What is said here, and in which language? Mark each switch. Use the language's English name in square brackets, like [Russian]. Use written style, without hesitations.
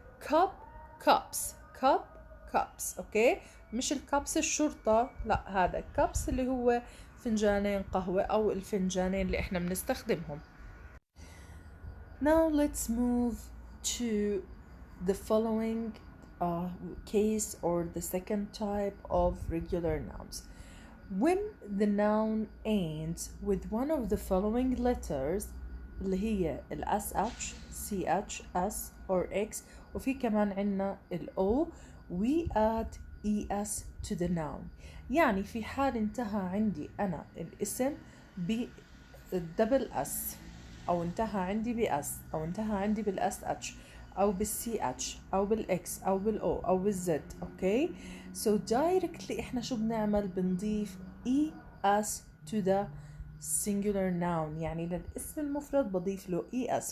[English] cup cups [Arabic] اوكي، مش الكابس الشرطة، لا، هذا cups اللي هو فنجانين قهوة او الفنجانين اللي احنا بنستخدمهم. [English] Now let's move to the following case, or the second type of regular nouns. When the noun ends with one of the following letters [Arabic] اللي هي ال [English] SH, CH, S or X، [Arabic] وفي كمان عنا ال [English] O، we add ES to the noun. [Arabic] يعني في حال انتهى عندي أنا الاسم بالدبل S، أو انتهى عندي بS، أو انتهى عندي بالS H، أو بالسي اتش، أو بالإكس، أو بالأو، أو بالزد. أوكي، [English] so directly [Arabic] إحنا شو بنعمل؟ بنضيف ES [English] to the singular noun، [Arabic] يعني للاسم المفرد بضيف له ES.